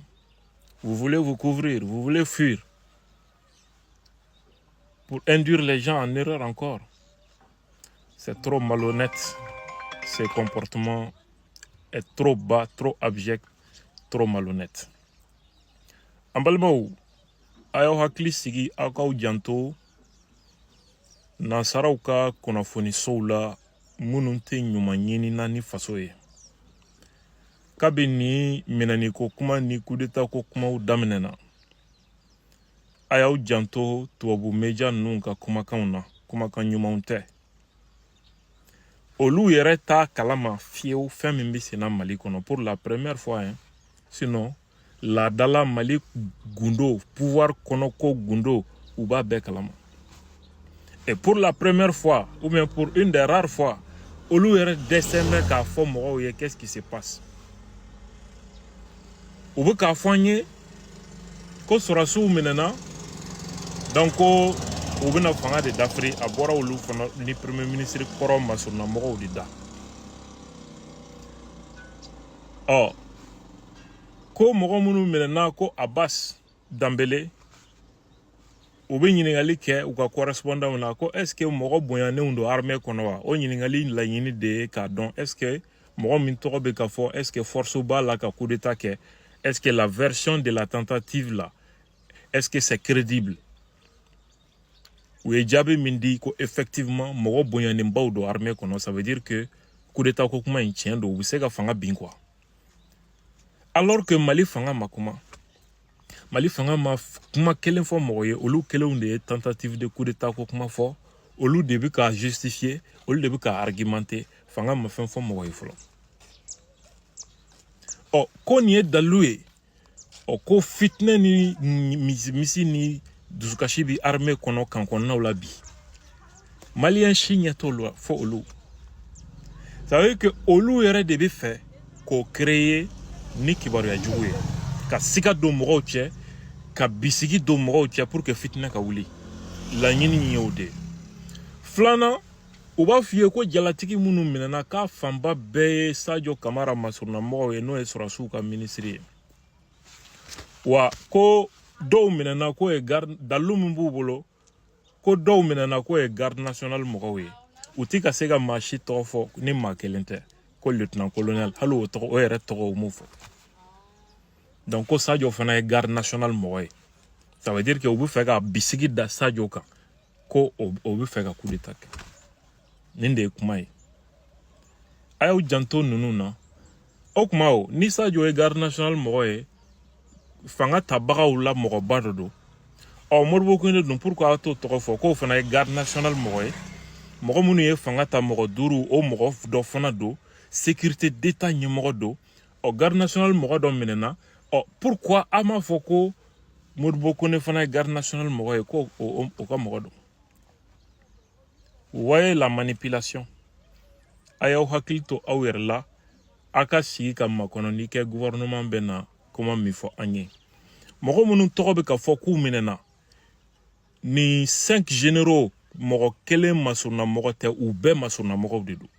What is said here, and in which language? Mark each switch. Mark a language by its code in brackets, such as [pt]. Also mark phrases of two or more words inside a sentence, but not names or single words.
[fr] Vous voulez vous couvrir, vous voulez fuir pour induire les gens en erreur encore. C'est trop malhonnête. Ce comportement est trop bas, trop abject, trop malhonnête. [bm] En balimaw, ayaw hakili sigi aw kaw janto nansaraw ka kunnafonisow la minnu tɛ ɲuman ɲinina ni faso ye. Kabini minɛniko kuma ni kudeta ko kumaw daminɛna, a y'aw janto tubabu media ninnu ka kumakanw na, kumakan ɲumanw tɛ. Olu yɛrɛ t'a kalama fiyewu fɛn min bɛ senna Mali kɔnɔ [fr] pour la première fois, [bm] hein. Sinon laadala Mali gundo, pouvoir kɔnɔko gundo, u b'a bɛɛ kalama. [fr] Et pour la première fois, ou bien pour une des rares fois, [bm] olu yɛrɛ dɛsɛ bɛ k'a fɔ mɔgɔw ye [fr] qu'est-ce qui se passe. [bm] U bɛ k'a fɔ an ye ko sɔrɔsiw minɛna, donc ko u bɛna fanga de dafiri, a bɔra olu fana ni [fr] premier ministre [bm] kɔrɔ masuruna mɔgɔw de da. Ko mɔgɔ minnu minɛna ko Abbas Dambele, u bɛ ɲininkali kɛ u ka correspondant na ko [fr] est-ce que [bm] mɔgɔ bonyannenw don armée kɔnɔ wa? O ɲininkali laɲini de ye k'a dɔn [fr] est-ce que [bm] mɔgɔ min tɔgɔ bɛ ka fɔ [fr] est-ce que [bm] force b'a la ka [fr] coup d'état [bm] kɛ? [fr] Est-ce que la version de la tentative là, est-ce que c'est crédible? [bm] U ye jaabi min di ko effectivement mɔgɔ bonyannenbaw don armée kɔnɔ, [fr] ça veut dire que coup d'état [bm] ko kuma in tiɲɛ don, u bɛ se ka fanga bin quoi. [fr] Alors que [bm] Mali fanga ma kuma. Mali fanga ma kuma kelen fɔ mɔgɔ ye, olu kelenw de ye [fr] tentative de coup d'état [bm] ko kuma fɔ, olu de bɛ ka justifier, olu de bɛ ka argumenter, fanga ma fɛn fɔ mɔgɔ ye fɔlɔ. Ko nin ye dalilu ye, ko fitinɛ ni misi ni dusukasi bi armée kɔnɔ kan kɔnɔnaw la bi. Maliyɛn si ɲɛ t'olu fɔ olu. [fr] Ça veut dire que [bm] olu yɛrɛ de bɛ fɛ k'o créer ni kibaruya jugu ye, ka siga don mɔgɔw cɛ, ka bisigi don mɔgɔw cɛ [fr] pour que [bm] fitinɛ ka wuli. Laɲini ye o de ye. Filanan, u b'a f'i ye ko jalatigi minnu minɛna k'a fanba bɛɛ ye Sadio Kamara masuruna mɔgɔw ye, n'o ye sɔrɔsiw ka ministre ye. Wa ko dɔw minɛna ko ye garde, dalilu min b'u bolo, ko dɔw minɛna ko ye [fr] garde national [bm] mɔgɔw ye. U tɛ ka se ka maa si tɔgɔ fɔ ni maa kelen tɛ. Ko [fr] lieutenant colonel, [bm] hali o yɛrɛ tɔgɔ o m'o fɔ. Donc ko Sadio fana ye [fr] garde national [bm] mɔgɔ ye. [fr] Ça veut dire que [bm] u bɛ fɛ ka bisigi da Sadio kan, ko o bɛ fɛ ka [fr] coup d'état [bm] kɛ. Nin de ye kuma ye. A y'aw janto ninnu na. O kuma o, ni Sadio ye [fr] garde national [bm] mɔgɔ ye, fanga tabagaw la mɔgɔba dɔ don. Modibo Kuyinde dun pourquoi a t'o tɔgɔ fɔ k'o fana ye [fr] garde national [bm] mɔgɔ ye? Mɔgɔ minnu ye fanga ta mɔgɔ 5, o mɔgɔ dɔ fana don. [fr] Sécurité d'État [bm] ɲɛmɔgɔ don. [fr] Garde national [bm] mɔgɔ dɔ minɛna. Pourquoi a m'a fɔ ko Modibo Kuyinde fana ye [fr] garde national [bm] mɔgɔ ye ko o ka mɔgɔ don? [fr] Vous voyez la manipulation. [bm] A y'aw hakili to aw yɛrɛ la, a ka sigi ka makɔnɔni kɛ gouvernement bɛ na kuma min fɔ an ye. Mɔgɔ minnu tɔgɔ bɛ ka fɔ k'u minɛna, ni 5 généraux mɔgɔ kelen masuruna mɔgɔ tɛ, u bɛɛ masuruna mɔgɔw de don.